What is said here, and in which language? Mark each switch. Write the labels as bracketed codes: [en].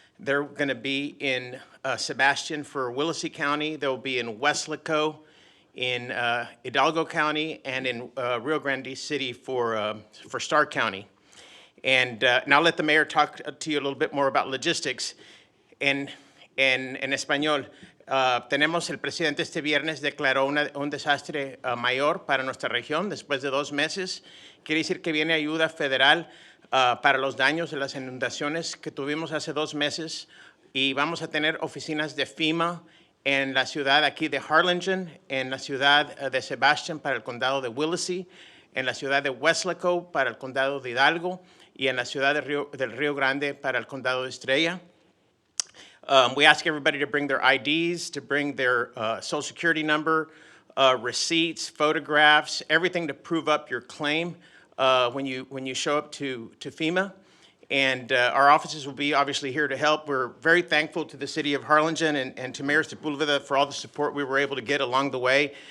[en] They're going to be in Sebastian for Willacy County. They'll be in Weslaco, in Hidalgo County, and in Rio Grande City for Stark County. And now let the mayor talk to you a little bit more about logistics. [es] En español, tenemos el presidente este viernes declaró un desastre mayor para nuestra región después de 2 meses. Quiere decir que viene ayuda federal para los daños de las inundaciones que tuvimos hace 2 meses, y vamos a tener oficinas de FEMA en la ciudad aquí de Harlingen, en la ciudad de Sebastian para el condado de Willacy, en la ciudad de Weslaco para el condado de Hidalgo y en la ciudad del Rio Grande para el condado de Estrella. [en] We ask everybody to bring their IDs, to bring their social security number, receipts, photographs, everything to prove up your claim when you show up to FEMA. And our offices will be obviously here to help. We're very thankful to the city of Harlingen and to Mayor Sepulveda for all the support we were able to get along the way.